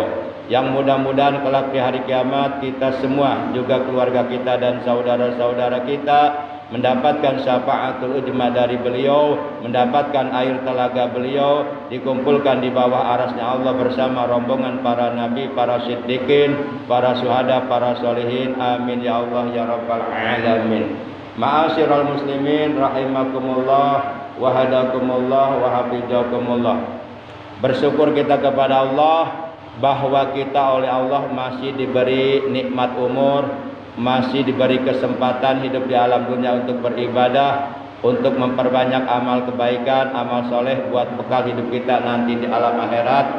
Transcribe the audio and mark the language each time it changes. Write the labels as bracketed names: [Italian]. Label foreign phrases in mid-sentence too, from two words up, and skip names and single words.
[Indonesian] Yang mudah-mudahan kelak di hari kiamat kita semua, juga keluarga kita dan saudara-saudara kita mendapatkan [Arabic] الشفاعة العظمى [Indonesian] dari beliau, mendapatkan air telaga beliau, dikumpulkan di bawah arasnya Allah bersama rombongan para nabi, para siddiqin, para syuhada, para sholihin. [Arabic] آمين يا الله يا رب العالمين. معاشر المسلمين رحمكم الله وهداكم الله وحفظكم الله. [Indonesian] Bersyukur kita kepada Allah bahwa kita oleh Allah masih diberi nikmat umur, masih diberi kesempatan hidup di alam dunia untuk beribadah, untuk memperbanyak amal kebaikan, amal soleh buat bekal hidup kita nanti di alam akhirat.